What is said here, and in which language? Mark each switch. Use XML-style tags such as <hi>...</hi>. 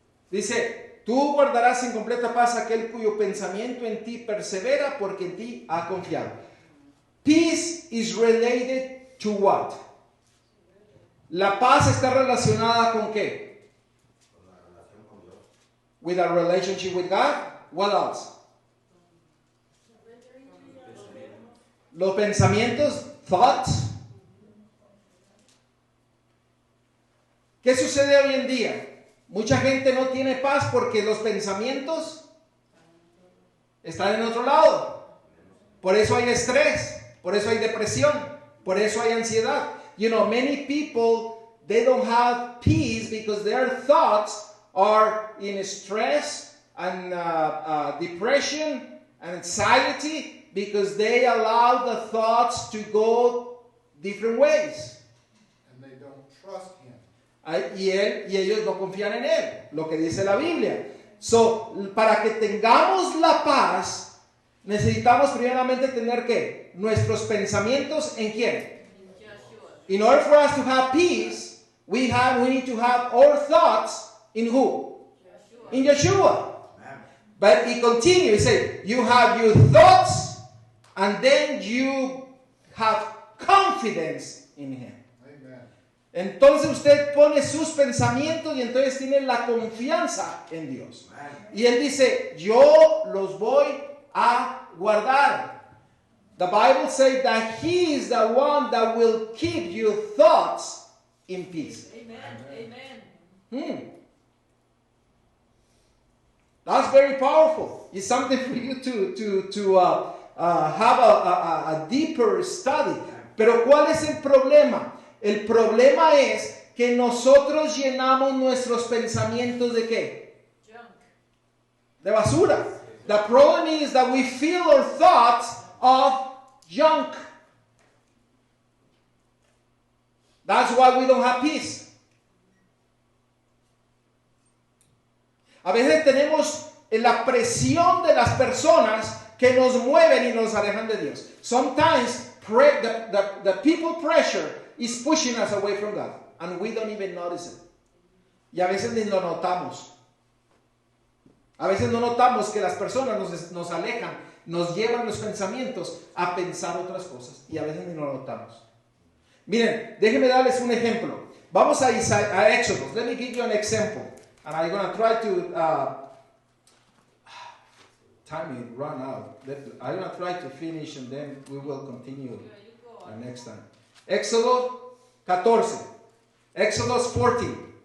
<es>Dice, tú guardarás en completa paz aquel cuyo pensamiento en ti persevera, porque en ti ha confiado.</es> <en>Peace is related to what?</en> <es>La paz está relacionada con qué? Con la relación con Dios.</es> <en>With a relationship with God. What else?</en> <es>Los pensamientos, thoughts. ¿Qué sucede hoy en día? Mucha gente no tiene paz porque los pensamientos están en otro lado. Por eso hay estrés, por eso hay depresión, por eso hay ansiedad.</es> <en>You know, many people, they don't have peace because their thoughts are in stress and depression and anxiety because they allow the thoughts to go different ways. And they don't trust him.</en> <es>Y ellos no confían en él, lo que dice la Biblia. So, para que tengamos la paz, necesitamos primeramente tener ¿qué? Nuestros pensamientos ¿en quién?</es> <en>In order for us to have peace, we need to have our thoughts in who? In Yeshua. But he continues, he said, you have your thoughts and then you have confidence in him. Amen.</en> <es>Entonces usted pone sus pensamientos y entonces tiene la confianza en Dios. Y él dice, yo los voy a guardar.</es> <en>The Bible says that he is the one that will keep your thoughts in peace. Amen. Amen. That's very powerful. It's something for you to have a deeper study.</en> <es>Pero ¿cuál es el problema? El problema es que nosotros llenamos nuestros pensamientos ¿de qué?</es> <en>Junk.</en> <es>De basura.</es> <en>The problem is that we fill our thoughts of junk. That's why we don't have peace.</en> <es>A veces tenemos la presión de las personas que nos mueven y nos alejan de Dios.</es> <en>Sometimes the people pressure is pushing us away from God, and we don't even notice it.</en> <es>Y a veces ni lo notamos. A veces no notamos que las personas nos alejan, nos llevan los pensamientos a pensar otras cosas, y a veces ni lo notamos. Miren, déjenme darles un ejemplo. Vamos a Exodus.</es> <en>Let me give you an example. And I'm going to try to... time will run out. I'm going to try to finish and then we will continue next time. Exodus 14. Exodus 14.</en>